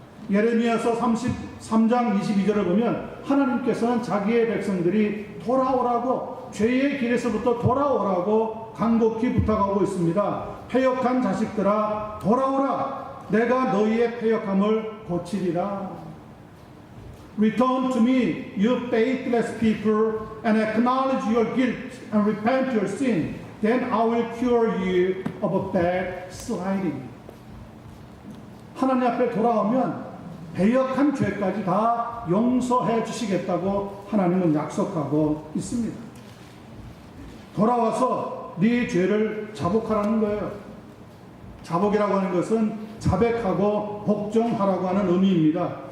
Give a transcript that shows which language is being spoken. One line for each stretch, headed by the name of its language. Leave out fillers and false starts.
Korean: 예레미야서 33장 22절을 보면 하나님께서는 자기의 백성들이 돌아오라고, 죄의 길에서부터 돌아오라고 간곡히 부탁하고 있습니다. 패역한 자식들아 돌아오라, 내가 너희의 패역함을 고치리라.
English: Return to me, you faithless people, and acknowledge your guilt and repent your sin. Then I will cure you of a backsliding.
Korean: 하나님 앞에 돌아오면 배역한 죄까지 다 용서해 주시겠다고 하나님은 약속하고 있습니다. 돌아와서 네 죄를 자복하라는 거예요. 자복이라고 하는 것은 자백하고 복종하라고 하는 의미입니다.